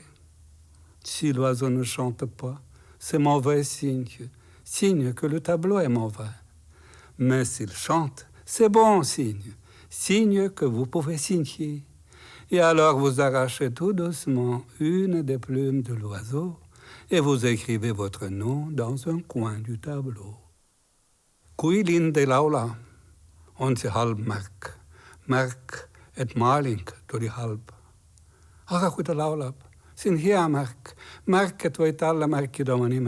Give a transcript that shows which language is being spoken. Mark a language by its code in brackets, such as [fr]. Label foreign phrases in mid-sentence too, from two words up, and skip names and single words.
[fr] Si l'oiseau ne chante pas, c'est mauvais signe, signe que le tableau est mauvais. Mais s'il chante, c'est bon signe, signe que vous pouvez signer. Et alors vous arrachez tout doucement une des plumes de l'oiseau et vous écrivez votre nom dans un coin du tableau. [et] Kui linde laula, on see halb märk, märk, et maaling tuli halb. Aga kui ta laulab, see on hea märk, märk, et võite alla märkida oma nime.